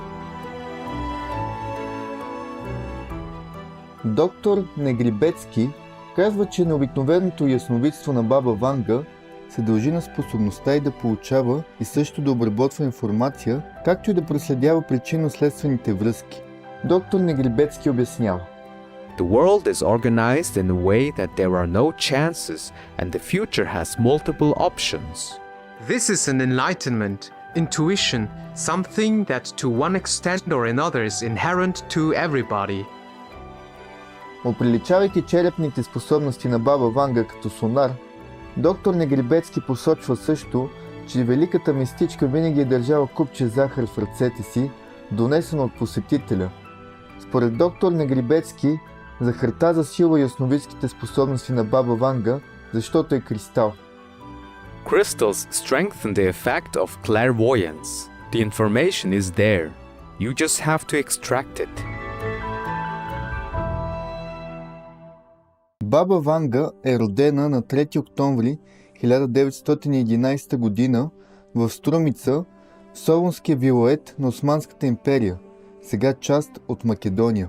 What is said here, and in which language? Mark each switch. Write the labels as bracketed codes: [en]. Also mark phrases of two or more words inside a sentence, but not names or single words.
[bg] Доктор Негрибецки казва, че необикновеното ясновидство на Баба Ванга се дължи на способността й да получава и също да обработва информация, както и да проследява причинно-следствените връзки. Доктор Негрибецки обяснява: [en] The world is organized in a way that there are no chances and the future has multiple options. This is an enlightenment, intuition, something that to one extent or another is inherent to everybody. [bg] Оприличавайки черепните способности на Баба Ванга като сонар, доктор Негрибецки посочва също, че великата мистичка винаги е държала купче захар в ръцете си, донесено от посетителя. Според доктор Негрибецки, захарта засилва ясновидските способности на Баба Ванга, защото е кристал. [en] Crystals strengthen the effect of clairvoyance. The information is there. You just have to extract it. [bg] Баба Ванга е родена на 3 октомври 1911 година в Струмица, в Солунския вилает на Османската империя, сега част от Македония.